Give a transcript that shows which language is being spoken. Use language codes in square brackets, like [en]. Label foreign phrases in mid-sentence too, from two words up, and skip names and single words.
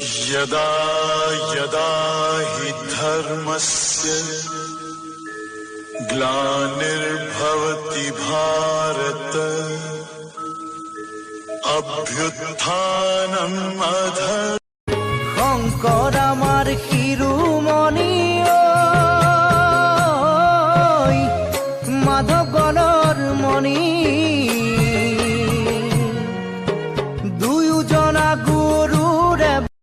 [sa] यदा यदा हि धर्मस्य ग्लानिर्भवति भारत अभ्युत्थानम् अधर्मस्य [as] শংকৰ আমাৰ শিৰোমণি মাধৱ গণৰ মণি দুয়োজনা গুৰুৰে